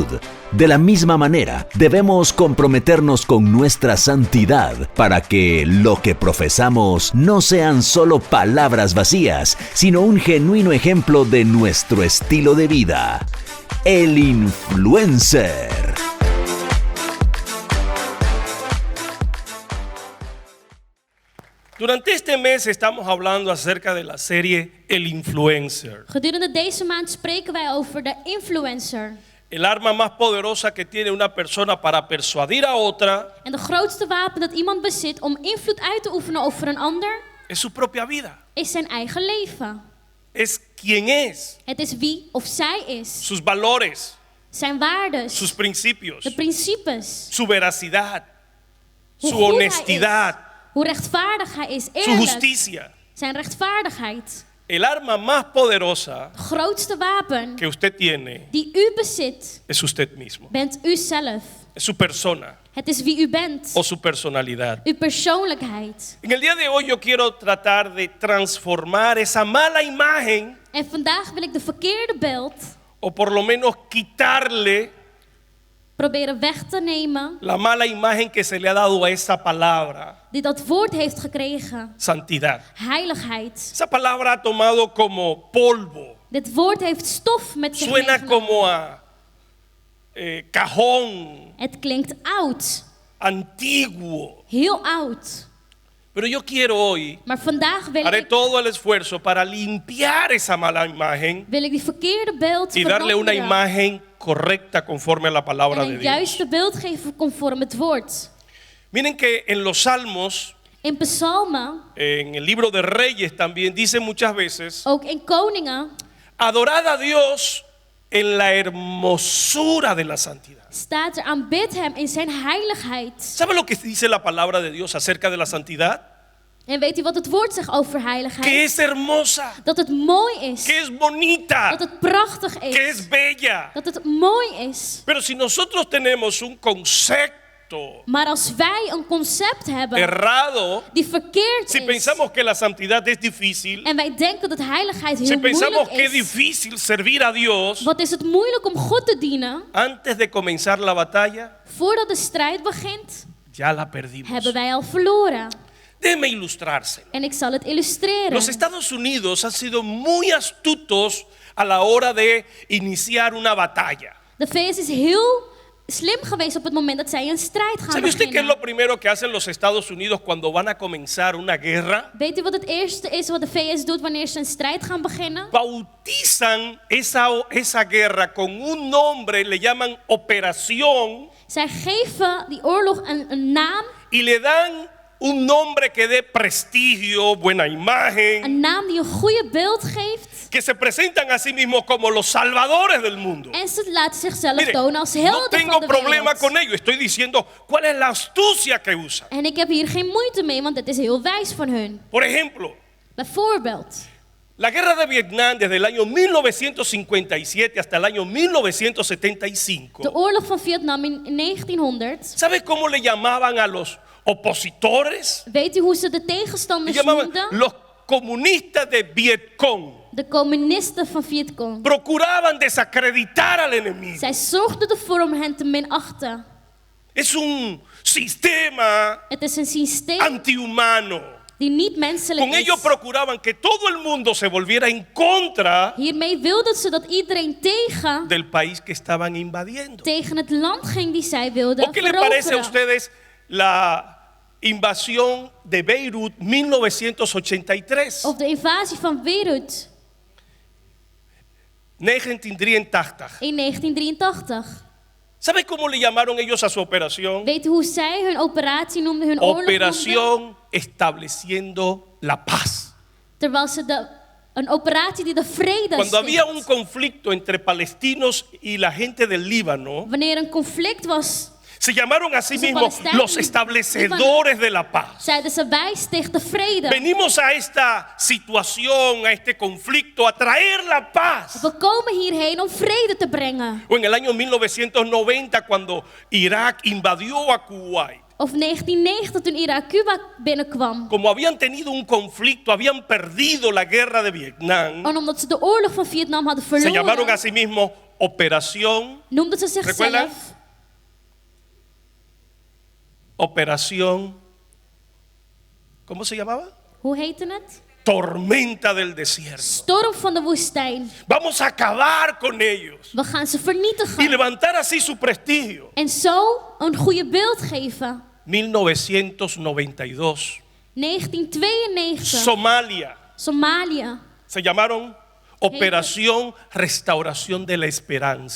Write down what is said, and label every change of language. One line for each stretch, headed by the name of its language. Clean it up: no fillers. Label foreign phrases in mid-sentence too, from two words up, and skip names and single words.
Spanish: De la misma manera, debemos comprometernos con nuestra santidad para que lo que profesamos no sean solo palabras vacías, sino un genuino ejemplo de nuestro estilo de vida. El influencer. Durante este mes estamos hablando acerca de la serie El Influencer.
Dutch: Gedurende deze maand spreken wij over de influencer.
Spanish: El arma más poderosa que tiene una persona para persuadir a otra
Dutch: En de grootste wapen dat iemand bezit om invloed uit te oefenen over een ander,
Spanish: es su propia vida.
Dutch: is zijn eigen leven.
Spanish: Es quién es,
Dutch: Het is wie of zij is.
Spanish: sus valores,
Dutch: Zijn waarden,
Spanish: sus principios,
Dutch: de principes,
Spanish: su veracidad,
Dutch: hoe
Spanish: su
Dutch: goed hij
Spanish: honestidad,
Dutch: is, hoe rechtvaardig hij is,
Spanish: su
Dutch: eerlijk,
Spanish: justicia.
Dutch: zijn rechtvaardigheid.
Spanish: El arma más poderosa
Dutch: Het grootste wapen
Spanish: que usted tiene
Dutch: die u bezit,
Spanish: es usted mismo,
Dutch: bent u zelf.
Spanish: es su persona
Dutch: Het is wie u bent,
Spanish: o su personalidad.
Dutch: uw persoonlijkheid.
Spanish: En el día de hoy yo quiero tratar de transformar esa mala imagen
Dutch: En vandaag wil ik de verkeerde beeld
Spanish: o por lo menos quitarle
Dutch: proberen weg te nemen
Spanish: la mala imagen que se le ha dado a esa palabra,
Dutch: die dat woord heeft gekregen.
Spanish: santidad.
Dutch: Heiligheid.
Spanish: Esa palabra ha tomado como polvo,
Dutch: Dit woord heeft stof met zich
Spanish: suena
Dutch: meegenomen.
Spanish: como a cajón,
Dutch: Het klinkt oud,
Spanish: antiguo.
Dutch: heel oud.
Spanish: Pero yo quiero hoy,
Dutch: Maar vandaag
Spanish: haré todo el esfuerzo para limpiar esa mala imagen
Dutch: wil ik die verkeerde beeld
Spanish: y darle una
Dutch: veranderen.
Spanish: imagen correcta conforme a la palabra
Dutch: En
Spanish: de
Dutch: een
Spanish: Dios.
Dutch: juiste beeld geven conform het woord.
Spanish: Miren que en los Salmos,
Dutch: In psalmen,
Spanish: en el libro de Reyes también dice muchas veces:
Dutch: ook in koningen,
Spanish: adorad a Dios en la hermosura de la santidad.
Dutch: staat er aanbid hem in zijn heiligheid.
Spanish: ¿Sabe lo que dice la palabra de Dios acerca de la santidad?
Dutch: En weet u wat het woord zegt over
Spanish: Que
Dutch: heiligheid?
Spanish: es hermosa,
Dutch: Dat het mooi is.
Spanish: que es bonita,
Dutch: Dat het prachtig
Spanish: que
Dutch: is.
Spanish: es bella.
Dutch: Dat het mooi is.
Spanish: Pero si nosotros tenemos un concepto
Dutch: Maar als wij een concept hebben
Spanish: errado,
Dutch: die verkeerd
Spanish: si
Dutch: is.
Spanish: pensamos que la santidad es difícil,
Dutch: En wij denken dat heiligheid
Spanish: si
Dutch: heel
Spanish: pensamos
Dutch: moeilijk
Spanish: que es
Dutch: is.
Spanish: difícil servir a Dios,
Dutch: Wat is het moeilijk om God te dienen?
Spanish: antes de comenzar la batalla,
Dutch: Voordat de strijd begint,
Spanish: ya la perdimos.
Dutch: hebben wij al verloren.
Spanish: Déjeme ilustrárselo.
Dutch: En ik zal het illustreren.
Spanish: Los Estados Unidos han sido muy astutos a la hora de iniciar una batalla.
Dutch: De VS is heel slim geweest op het moment dat zij een strijd gaan
Spanish: ¿Sabe usted qué es
Dutch: beginnen.
Spanish: lo primero que hacen los Estados Unidos cuando van a comenzar una guerra?
Dutch: Weet u wat het eerste is wat de VS doet wanneer ze een strijd gaan beginnen?
Spanish: Bautizan esa guerra con un nombre, le llaman operación,
Dutch: Zij geven die oorlog een naam.
Spanish: y le dan un nombre que dé prestigio, buena imagen,
Dutch: Een naam die een goede beeld geeft.
Spanish: que se presentan a sí mismos como los salvadores del mundo.
Dutch: En ze laten zichzelf
Spanish: Mire,
Dutch: tonen als
Spanish: no
Dutch: helden
Spanish: tengo
Dutch: van de
Spanish: problema
Dutch: wereld.
Spanish: con ello, estoy diciendo cuál es la astucia que usan.
Dutch: En ik heb hier geen moeite mee, want het is heel wijs van hun.
Spanish: Por ejemplo,
Dutch: Bijvoorbeeld,
Spanish: la guerra de Vietnam desde el año 1957 hasta el año 1975.
Dutch: de oorlog van Vietnam in 1900.
Spanish: ¿Sabe cómo le llamaban a los opositores?
Dutch: Weet u hoe ze de
Spanish: Le
Dutch: tegenstanders
Spanish: llamaban
Dutch: noemden?
Spanish: los comunistas de Vietcong.
Dutch: De communisten van Vietcong.
Spanish: Procuraban desacreditar al enemigo.
Dutch: Zij zorgden ervoor om hen te minachten.
Spanish: Es un sistema
Dutch: Het is een systeem
Spanish: antihumano.
Dutch: die niet menselijk
Spanish: Con ello
Dutch: is.
Spanish: procuraban que todo el mundo se volviera en contra
Dutch: Hiermee wilden ze dat iedereen
Spanish: del país que estaban invadiendo.
Dutch: tegen het land ging die zij wilden
Spanish: ¿O qué le parece a
Dutch: veroveren.
Spanish: ustedes la invasión de Beirut 1983?
Dutch: Of de invasie van Beirut
Spanish: 1983.
Dutch: in 1983.
Spanish: ¿Sabe cómo le llamaron ellos a su operación?
Dutch: Weet u hoe zij hun operatie noemden, hun oorlog noemden?
Spanish: Operación estableciendo la paz.
Dutch: Terwijl ze een operatie die de vrede
Spanish: Cuando había un
Dutch: sticht.
Spanish: conflicto entre palestinos y la gente del Líbano,
Dutch: Wanneer een conflict was
Spanish: Se llamaron a sí
Dutch: Dus de
Spanish: mismos
Dutch: Palestijnen,
Spanish: los establecedores de la paz.
Dutch: Zeiden ze, wij stichten vrede.
Spanish: Venimos a esta situación, a este conflicto, a traer la paz.
Dutch: We komen hierheen om vrede te brengen.
Spanish: O en el año 1990, cuando Irak invadió a Kuwait.
Dutch: Of 1990 toen Irak Cuba binnenkwam.
Spanish: Como habían tenido un conflicto, habían perdido la guerra de Vietnam,
Dutch: En omdat ze de oorlog van Vietnam hadden
Spanish: se llamaron a
Dutch: verloren,
Spanish: sí mismos Operación,
Dutch: noemden ze
Spanish: ¿recuerdan?
Dutch: zichzelf
Spanish: Operación, ¿cómo se llamaba?
Dutch: Hoe heette het?
Spanish: Tormenta del desierto.
Dutch: Storm van de woestijn.
Spanish: Vamos a acabar con ellos
Dutch: We gaan ze
Spanish: y
Dutch: vernietigen.
Spanish: levantar así su prestigio.
Dutch: En zo een goede beeld geven.
Spanish: 1992,
Dutch: 1992.
Spanish: Somalia,
Dutch: Somalië
Spanish: se llamaron Operación Restauración de la Esperanza.